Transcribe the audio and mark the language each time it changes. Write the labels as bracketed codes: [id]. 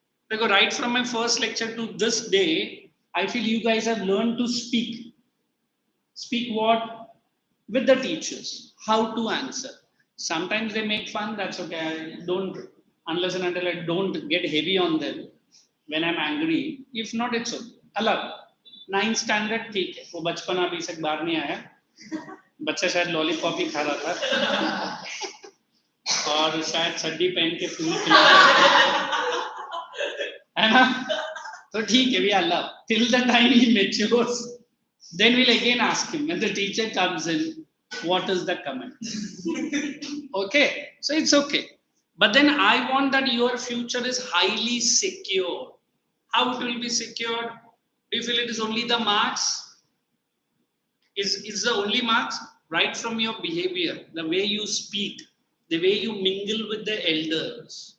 [en] Because right from my first lecture to this day, I feel you guys have learned to speak. Speak what? With the teachers. How to answer. Sometimes they make fun, that's okay. I don't, unless and until I don't get heavy on them when I'm angry. If not, it's okay. Alag. [hi] 9th standard, ठीक है. वो बचपन अभी से बाहर नहीं आया. बच्चा शायद लॉलीपॉप ही खा रहा था और शायद चड्डी पहन के फूल है ना, तो ठीक है, [en] we allow till the time he matures. Then we'll again ask him when the teacher comes in, What is the comment? Okay, so it's okay. But then I want that your future is highly secure. How it will be secured? Do you feel it is only the marks? Is the only marks? Right from your behavior, the way you speak, the way you mingle with the elders.